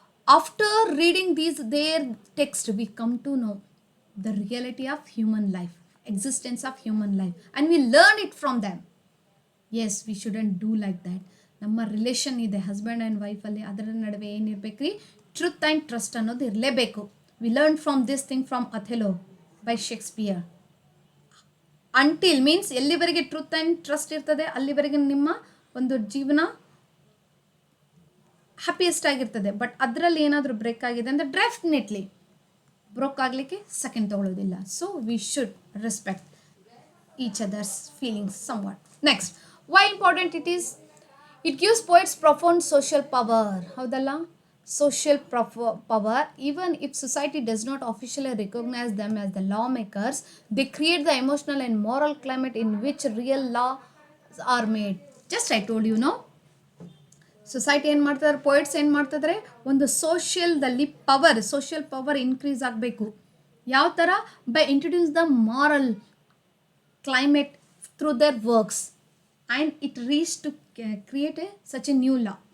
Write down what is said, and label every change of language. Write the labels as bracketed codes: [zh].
[en] After reading their text, we come to know the reality of human life, existence of human life, and we learn it from them. As we shouldn't do like that. [kn] ನಮ್ಮ relation ಇದೆ husband and ವೈಫಲ್ಲಿ, ಅದರ ನಡುವೆ ಏನಿರ್ಬೇಕು ರೀ, truth and trust ಅನ್ನೋದು ಇರಲೇಬೇಕು. [en] We learn from this thing from Othello by Shakespeare. Until means [kn] ಎಲ್ಲಿವರೆಗೆ truth and trust ಇರ್ತದೆ ಅಲ್ಲಿವರೆಗೆ ನಿಮ್ಮ ಒಂದು ಜೀವನ ಹ್ಯಾಪಿಯೆಸ್ಟ್ ಆಗಿರ್ತದೆ. ಬಟ್ ಅದರಲ್ಲಿ ಏನಾದರೂ ಬ್ರೇಕ್ ಆಗಿದೆ ಅಂದರೆ ಡೆಫಿನೆಟ್ಲಿ ಬ್ರೋಕ್ ಆಗಲಿಕ್ಕೆ second ತೊಗೊಳ್ಳೋದಿಲ್ಲ. [en] So we should respect each others feelings somewhat. Next, why important it is? It gives poets profound social power. [kn] ಹೌದಲ್ಲ, [en] social power. Even if society does not officially recognize them as the lawmakers, they create the emotional and moral climate in which real laws are made. Just I told you, no? [kn] Society ಏನು ಮಾಡ್ತಿದ್ದಾರೆ, poets ಏನು ಮಾಡ್ತಿದ್ದಾರೆ, ಒಂದು ಸೋಷಿಯಲ್ದಲ್ಲಿ social power increase ಆಗಬೇಕು. ಯಾವ ಥರ? [en] By introduce the moral climate through their works and it reach to create such a new law.